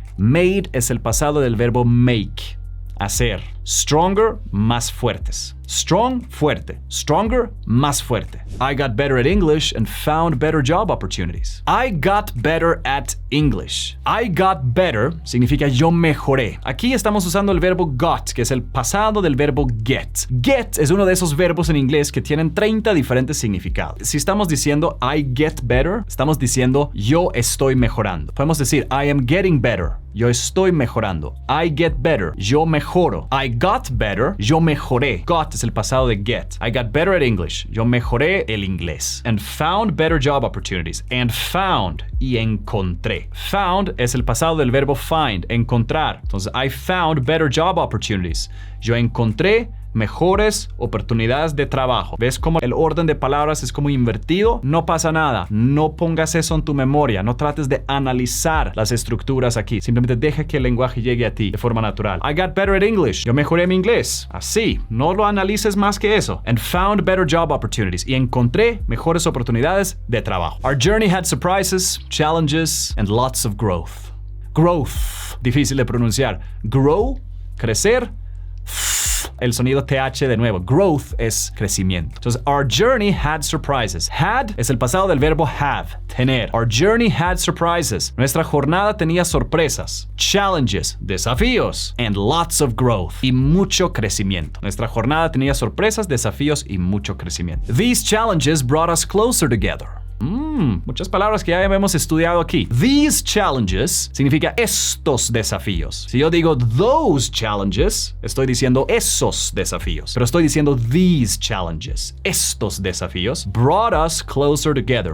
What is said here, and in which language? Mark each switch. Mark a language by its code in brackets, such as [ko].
[es] Made es el pasado del verbo make, hacer. Stronger, más fuertes. Strong, fuerte. Stronger, más fuerte. [en] I got better at English and found better job opportunities. I got better at English. I got better [es] significa yo mejoré. Aquí estamos usando el verbo got, que es el pasado del verbo get. Get es uno de esos verbos en inglés que tienen 30 diferentes significados. Si estamos diciendo [en] I get better, [es] estamos diciendo yo estoy mejorando. Podemos decir [en] I am getting better. [es] Yo estoy mejorando. [en] I get better. [es] Yo mejoro. I [en] got better, [es] yo mejoré. [en] Got es el pasado de get. I got better at English. [es] Yo mejoré el inglés. [en] And found better job opportunities. And found [es] y encontré. Found es el pasado del verbo find, encontrar. [en] Entonces, I found better job opportunities. [es] Yo encontré mejores oportunidades de trabajo. ¿Ves cómo el orden de palabras es como invertido? No pasa nada. No pongas eso en tu memoria. No trates de analizar las estructuras aquí. Simplemente deja que el lenguaje llegue a ti de forma natural. [en] I got better at English. [es] Yo mejoré mi inglés. Así. No lo analices más que eso. [en] And found better job opportunities. [es] Y encontré mejores oportunidades de trabajo. [en] Our journey had surprises, challenges, and lots of growth. [es] Growth. Difícil de pronunciar. Grow, crecer. El sonido TH de nuevo. Growth es crecimiento. [en] Entonces, our journey had surprises. [es] Had es el pasado del verbo have, tener. [en] Our journey had surprises. [es] Nuestra jornada tenía sorpresas. Challenges, desafíos. [en] And lots of growth. [es] Y mucho crecimiento. Nuestra jornada tenía sorpresas, desafíos y mucho crecimiento. [en] These challenges brought us closer together. [es] Muchas palabras que ya hemos estudiado aquí. These challenges significa estos desafíos. Si yo digo those challenges, estoy diciendo esos desafíos. Pero estoy diciendo these challenges, estos desafíos, [en] brought us closer together.